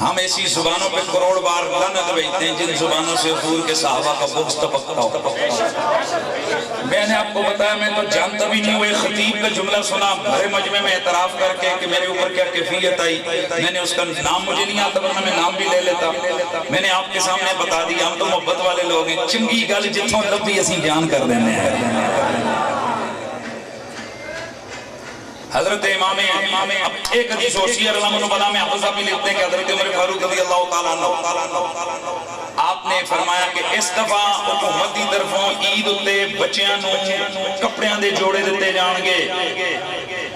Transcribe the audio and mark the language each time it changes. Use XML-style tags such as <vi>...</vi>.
<ur>ہم ایسی زبانوں پہ کروڑ بار لعنت بھیجتے ہیں جن زبانوں سے حضور کے صحابہ کا بغض ٹپکتا ہو. میں نے آپ کو بتایا میں تو جانتا بھی نہیں ہوں. ایک خطیب کا جملہ سنا بھرے مجمع میں اعتراف کر کے کہ میرے اوپر کیا کیفیت آئی. میں نے اس کا نام مجھے نہیں آتا ورنہ میں نام بھی لے لیتا. میں نے آپ کے سامنے بتا دیا ہم تو محبت والے لوگ ہیں.</ur> <pa>چنگی گل جتوں لبھی اسی بیان کر دینے ہیں.</pa> <ur>حضرت امام اب ایک حدیث ہوشی ہے رضی اللہ عنہ میں حفظہ بھی لکھتے ہیں کہ حضرت عمر فاروق رضی اللہ تعالیٰ عنہ آپ نے فرمایا کہ</ur> <pa>اس دفعہ حکومت دی طرفوں عید اتے بچیاں نو کپڑیاں دے جوڑے دیتے جان گے.</pa>